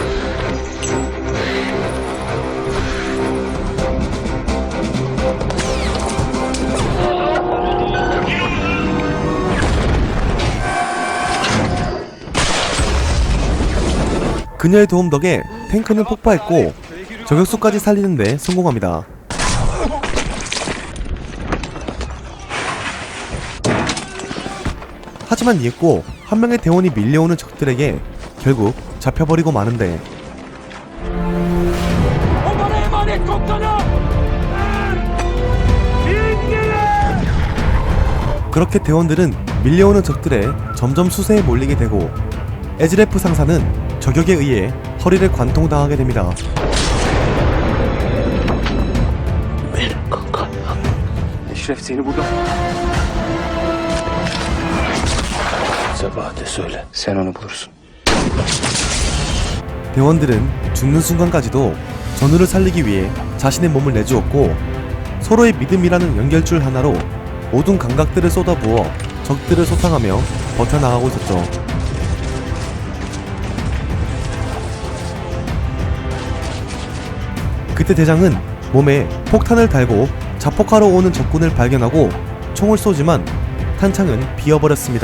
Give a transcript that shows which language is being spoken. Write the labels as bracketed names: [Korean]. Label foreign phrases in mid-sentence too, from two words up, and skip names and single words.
[Korean] 그녀의 도움 덕에 탱크는 폭파했고 저격수까지 살리는데 성공합니다. 하지만 이윽고 한 명의 대원이 밀려오는 적들에게 결국 잡혀버리고 마는데 [Turkish] O bana emanet komutanım! [Korean] 그렇게 대원들은 밀려오는 적들에 점점 수세에 몰리게 되고 에즈레프 상사는 저격에 의해 허리를 관통당하게 됩니다. [Turkish] Eşref seni burada... Sabahat'e söyle, sen onu bulursun. [Korean] 대원들은 죽는 순간까지도 전우를 살리기 위해 자신의 몸을 내주었고 서로의 믿음이라는 연결줄 하나로 모든 감각들을 쏟아부어 적들을 소탕하며 버텨나가고 있었죠. 그때 대장은 몸에 폭탄을 달고 자폭하러 오는 적군을 발견하고 총을 쏘지만 탄창은 비어버렸습니다.